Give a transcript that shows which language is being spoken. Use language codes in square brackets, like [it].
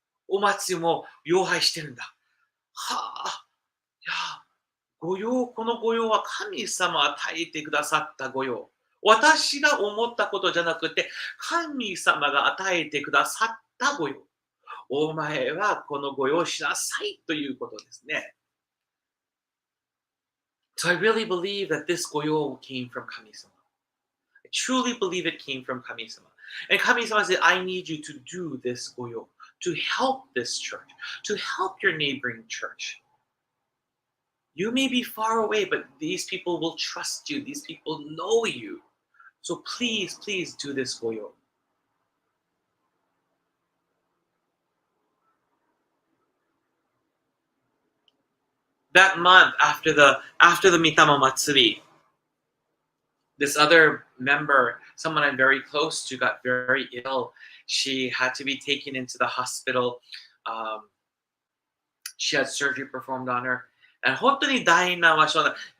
[ja] お祭りも擁拝してるんだ。いや、この御用は神様与えてくださった御用。私が思ったことじゃなくて、神様が与えてくださった御用。お前はこの御用をしなさいということですね。 [en] So I really believe that this goyo came from Kami-sama. I truly believe it came from Kami-sama. And Kami-sama said, I need you to do this goyo, to help this church, to help your neighboring church. You may be far away, but these people will trust you. These people know you. So please, please do this goyo. That month after the Mitama Matsuri, this other member, someone I'm very close to, got very ill. She had to be taken into the hospital. She had surgery performed on her. [ja] And 本当に大難は小難。